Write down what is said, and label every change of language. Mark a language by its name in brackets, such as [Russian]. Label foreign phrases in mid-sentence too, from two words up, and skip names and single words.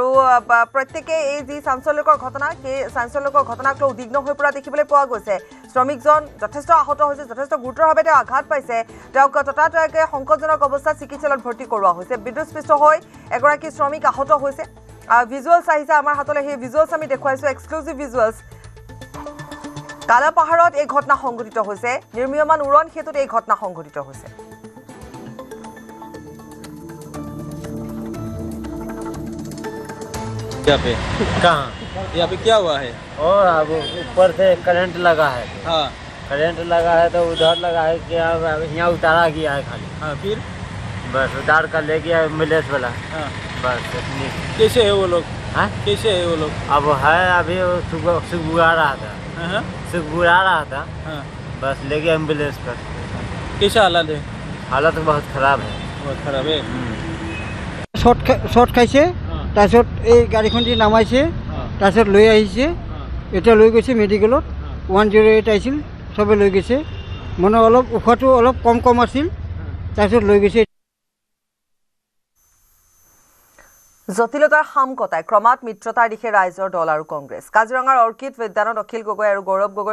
[Assamese] প্ৰত্যেকে এই যি চাঞ্চল্যকৰ ঘটনা সেই চাঞ্চল্যকৰ ঘটনাক লৈ উদ্বিগ্ন হৈ পৰা দেখিবলৈ পোৱা গৈছে শ্ৰমিকজন যথেষ্ট আহত হৈছে যথেষ্ট গুৰুতৰভাৱে তেওঁ আঘাত পাইছে তেওঁক ততাতৈয়াকৈ সংকটজনক অৱস্থাত চিকিৎসালয়ত ভৰ্তি কৰোৱা হৈছে বিদ্যুৎস্পৃষ্ট হৈ এগৰাকী শ্ৰমিক আহত হৈছে ভিজুৱেলছ আহিছে আমাৰ হাতলৈ সেই ভিজুৱেলছ আমি দেখুৱাইছোঁ [English] exclusive visuals [Assamese] কালা পাহাৰত এই ঘটনা সংঘটিত হৈছে নিৰ্মীয়মান উৰণ সেতুত এই ঘটনা সংঘটিত হৈছে [Hindi] यहाँ पे कहाँ यहाँ पे क्या हुआ है और अब ऊपर से करंट लगा है हाँ करंट लगा है तो उधर लगा है कि यहाँ उतारा गया है खाली हाँ फिर बस उतार कर ले गया एम्बुलेंस वाला हाँ बस इतनी कैसे है वो लोग हाँ कैसे है वो लोग अब है अभी सुबुआ रहा था हाँ सुबुआ रहा था हाँ बस ले गया एम्बुलेंस पर कैसा हालत है हालत बहुत खराब है [Assamese] শৰ্ট খাইছে তাৰপিছত এই গাড়ীখন দি নামাইছে তাৰপিছত লৈ আহিছে এতিয়া লৈ গৈছে মেডিকেলত 108 আহিছিল চবে লৈ গৈছে মানে অলপ উশাহটো অলপ কম আছিল তাৰপিছত লৈ গৈছে জটিলতাৰ হাম কটাই ক্ৰমাৎ মিত্ৰতাৰ দিশে ৰাইজৰ দল আৰু কংগ্ৰেছ কাজিৰঙাৰ অৰ্কিড উদ্যানত অখিল গগৈ আৰু গৌৰৱ গগৈ